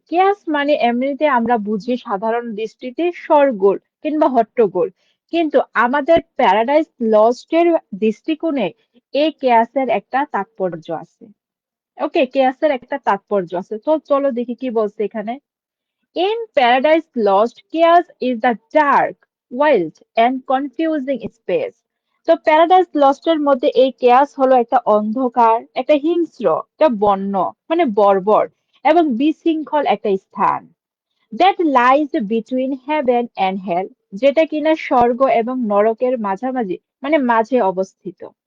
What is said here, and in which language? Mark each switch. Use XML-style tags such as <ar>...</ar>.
<bn>কেয়াস মানে এমনিতে আমরা বুঝি সাধারণ দৃষ্টিতে শোরগোল কিংবা হট্টগোল, কিন্তু আমাদের প্যারাডাইস লস্ট এর দৃষ্টিকোণে এই কেয়াসের একটা তাৎপর্য আছে। ওকে, কেয়াসের একটা তাৎপর্য আছে, তো চলো দেখি কি বলছে এখানে।</bn> <en>In Paradise Lost, chaos is the dark, wild and confusing space.</en> <bn>তো প্যারাডাইস লস্ট এর মধ্যে এই কেয়াস হলো একটা অন্ধকার, একটা হিংস্র, একটা বন্য মানে বর্বর এবং বিশৃঙ্খল একটা স্থান,</bn> <en>that lies between heaven and hell,</en> <bn>যেটা কিনা স্বর্গ এবং নরকের মাঝামাঝি মানে মাঝে অবস্থিত।</bn>